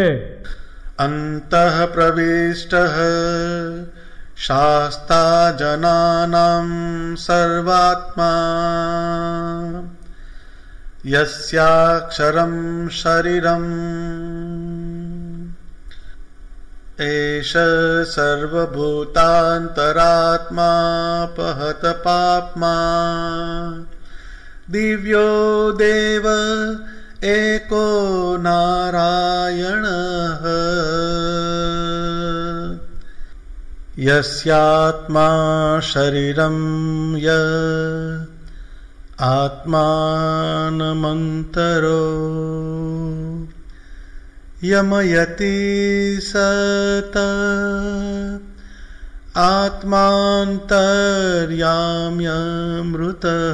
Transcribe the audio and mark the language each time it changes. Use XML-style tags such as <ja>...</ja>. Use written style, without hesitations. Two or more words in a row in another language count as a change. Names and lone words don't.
<sa>અંતઃ પ્રવિષ્ટઃ શાસ્તા જનાનાં સર્વાત્મા યસ્યાક્ષરં શરીરં એષ સર્વભૂતાંતરાત્મા પહત પાપ્મા દિવ્યો દેવ एको नारायणः यस्यात्मा शरीरं य आत्मानमन्तरो यमयति सत आत्मान्तर्याम्यमृतः</sa>